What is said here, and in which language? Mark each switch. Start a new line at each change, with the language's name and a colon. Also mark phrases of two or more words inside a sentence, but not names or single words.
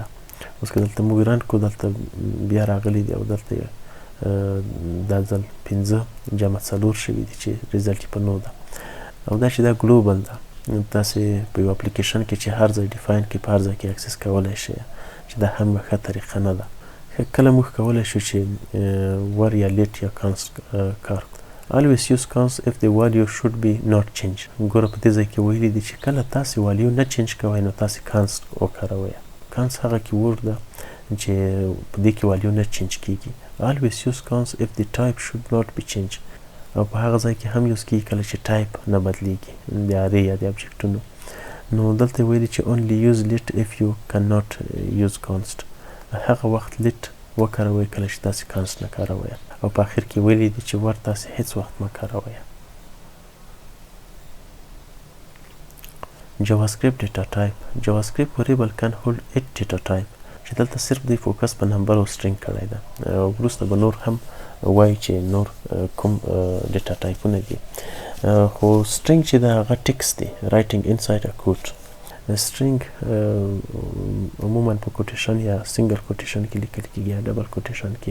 Pashto: اوس که دلته موږ رن کړو، دلته بیا راغلی دی او دلته دا ځل 5 جمع 4 شوي دي چې ریزلټ یې په 9 ده. او دا چې دا ګلوبل ده، تاسې په یو اپلیکیشن کې چې هر ځای ډیفاین کړئ، په هر ځای کې اکسس کولی شئ، چې دا هم یوه ښه طریقه نه ده. کله موږ کولی شو چې ور یا لیټ یا کانس کار کړو.
English: always use cons if the value should be not changed.
Pashto: ګوره په دې ځای کې ویلي دي چې کله تاسې والیو نه چینج کوئ نو تاسې کانس وکاروئ. کانس هغه کیورډ ده چې په دې کې والیو نه چینج کیږي.
English: always use cons if the type should not be changed.
Pashto: او په هغه ځای کې هم یوز کیږي کله چې ټایپ نه بدلیږي، د ارې یا د ابجکټونو. نو دلته ویلي چې
English: only use lit if you cannot use const.
Pashto: هغه وخت lit وکاروئ کله چې تاسې کانس نه کاروئ. او په آخر کې ویلي دي چې ور تاسې هیڅ وخت مه کاروئ.
English: JavaScript data type. JavaScript variable can hold 8 data type.
Pashto: چې دلته صرف دی فوکس په نمبر او سټرینګ کړی ده. وروسته به نور هم وایي چې نور کوم
English: data types
Pashto: دي. خو سټرینګ چې ده هغه ټکس دی،
English: writing inside a quote.
Pashto: سټرینګ عموما په کوټیشن یا
English: single quotation
Pashto: کې لیکل کېږي یا
English: double quotation
Pashto: کې.